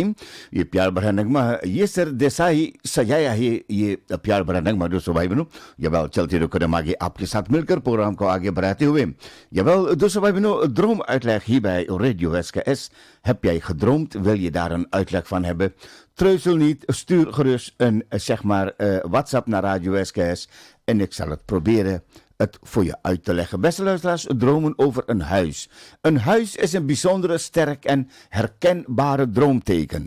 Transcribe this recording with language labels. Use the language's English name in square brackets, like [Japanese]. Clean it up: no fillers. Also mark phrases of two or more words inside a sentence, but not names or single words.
[Hindi] ये प्यार भरा नगमा ये सर देसाई सजाया है ये प्यार भरा नगमा दोस्तों भाई बहनों। जब चलते रहो कदम आगे आपके साथ मिलकर प्रोग्राम को आगे बढ़ाते हुए। जब दोस्तों भाई बहनों [Dutch] droom uitleg hier bij Radio SKS. Heb jij gedroomd? Wil je daar een uitleg van hebben? Treuzel niet, stuur gerust een zeg maar WhatsApp naar Radio SKS en ik zal het proberen het voor je uit te leggen. Beste luisteraars, dromen over een huis. Een huis is een bijzondere, sterk en herkenbare droomteken.